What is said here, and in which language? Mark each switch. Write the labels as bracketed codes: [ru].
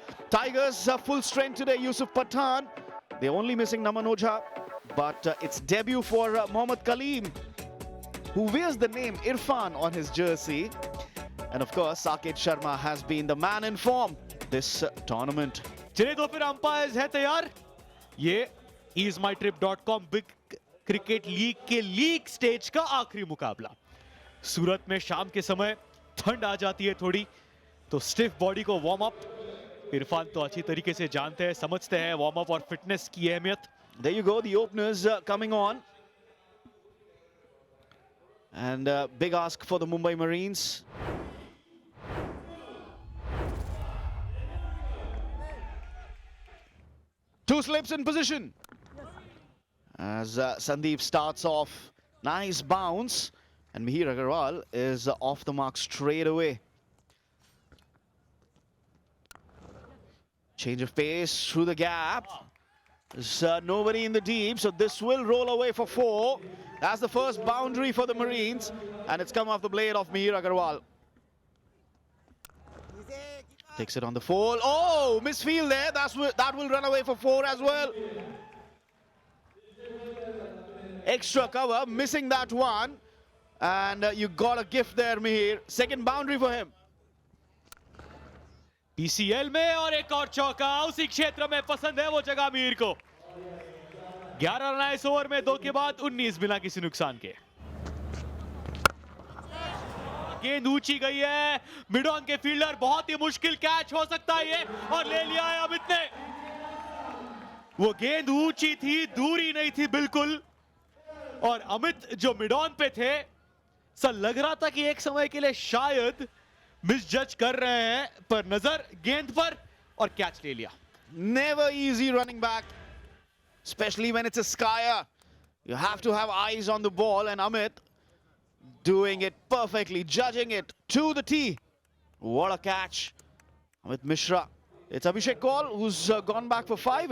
[en] Tigers are full strength today. Yusuf Pathan, they're only missing Naman Ojha, but it's debut for Mohammad Kaleem, who wears the name Irfan on his jersey. And of course, Saket Sharma has been the man in form this tournament. [hi] चलिए तो फिर umpires है तैयार. ये easemytrip.com big cricket league के league stage का आखिरी मुकाबला. सूरत में शाम के समय ठंड आ जाती है थोड़ी, तो स्टिफ बॉडी को वार्म अप इरफान तो अच्छी तरीके से जानते हैं, समझते हैं वार्म अप और फिटनेस की अहमियत. [en] There you go, the openers coming on. And big ask for the Mumbai Marines. Two slips in position. As Sandeep starts off, nice bounce. And Mihir Agarwal is off the mark straight away. Change of pace through the gap. There's nobody in the deep, so this will roll away for 4. That's the first boundary for the Marines, and it's come off the blade of Mihir Agarwal. Takes it on the fall. Oh, misfield there. That will run away for 4 as well. Extra cover, missing that one. And you got a gift there, Mihir. Second boundary for him. [hi] PCL में और एक और चौका उसी क्षेत्र में पसंद है वो जगह मीर को. 11 रन इस ओवर में 2 के बाद 19 बिना किसी नुकसान के. गेंद ऊंची गई है, मिड ऑन के फील्डर, बहुत ही मुश्किल कैच हो सकता है ये, और ले लिया है अमित ने. वो गेंद ऊंची थी, दूरी नहीं थी बिल्कुल, और अमित जो मिड ऑन पे थे, सर लग रहा था कि एक समय के लिए शायद मिस जज कर रहे हैं, पर नजर गेंद पर और कैच ले लिया. [en] Never easy running back, especially when it's a skyer. You have to have eyes on the ball, and Amit doing it perfectly, judging it to the tee. What a catch. Amit Mishra. It's Abhishek Kaul who's gone back for 5.